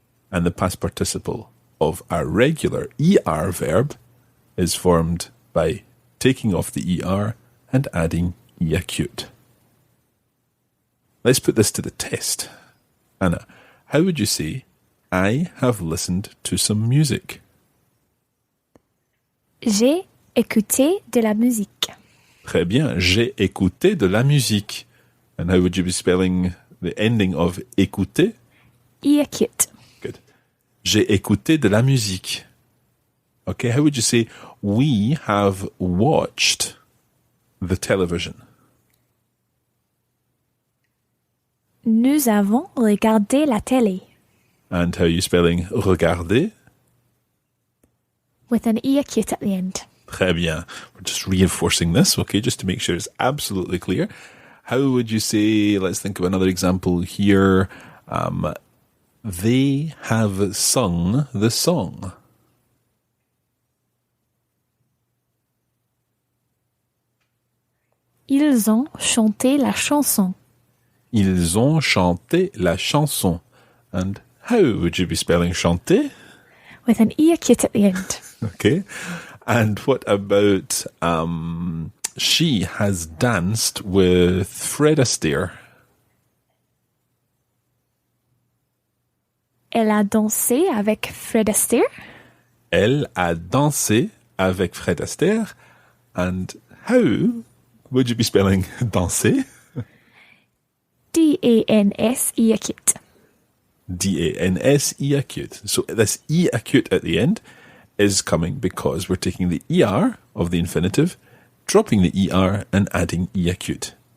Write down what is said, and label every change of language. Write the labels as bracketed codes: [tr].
[en] And the past participle of a regular ER verb is formed by taking off the ER and adding E acute. Let's put this to the test. Anna, how would you say, I have listened to some music? [fr] J'ai écouté de la musique. Très bien, j'ai écouté de la musique. [en] And how would you be spelling the ending of écouter? E acute. Good. [fr] J'ai écouté de la musique. [en] Okay, how would you say, we have watched the television? [fr] Nous avons regardé la télé. [en] And how are you spelling regarder? With an E acute at the end. [fr] Très bien. [en] We're just reinforcing this, okay, just to make sure it's absolutely clear. How would you say, let's think of another example here. They have sung the song. [fr] Ils ont chanté la chanson. Ils ont chanté la chanson. [en] And how would you be spelling chanter? With an E acute at the end. Okay. And what about she has danced with Fred Astaire? [fr] Elle a dansé avec Fred Astaire. Elle a dansé avec Fred Astaire. [en] And how would you be spelling danser? D-A-N-S-E acute. D-A-N-S-E acute. So this E acute at the end is coming because we're taking the ER of the infinitive, dropping the ER and adding E acute.